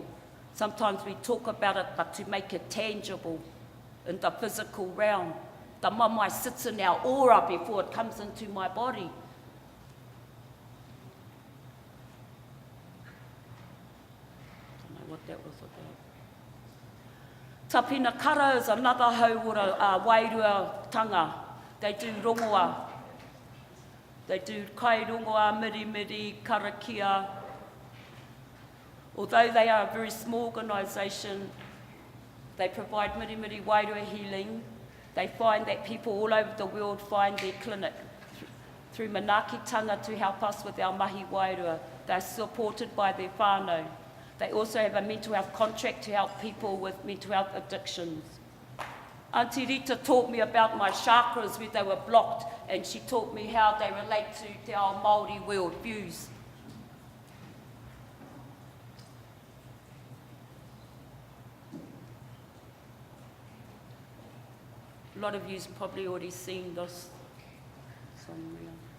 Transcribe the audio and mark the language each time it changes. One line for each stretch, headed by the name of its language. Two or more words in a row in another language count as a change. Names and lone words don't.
English: Sometimes we talk about it, but to make it tangible in the physical realm. The mamai sits in our aura before it comes into my body. What that was about. Tapina kara is another
Māori: hauora wairua tanga.
English: They do rongoa. They do
Māori: kai rongoa, miri, karakia.
English: Although they are a very small organisation, they provide
Māori: miri wairua
English: healing. They find that people all over the world find their clinic through manaakitanga to help us with our
Māori: mahi wairua.
English: They're supported by their whānau. They also have a mental health contract to help people with mental health addictions. Auntie Rita taught me about my chakras where they were blocked, and she taught me how they relate to our Maori world views. A lot of you's probably already seen this somewhere.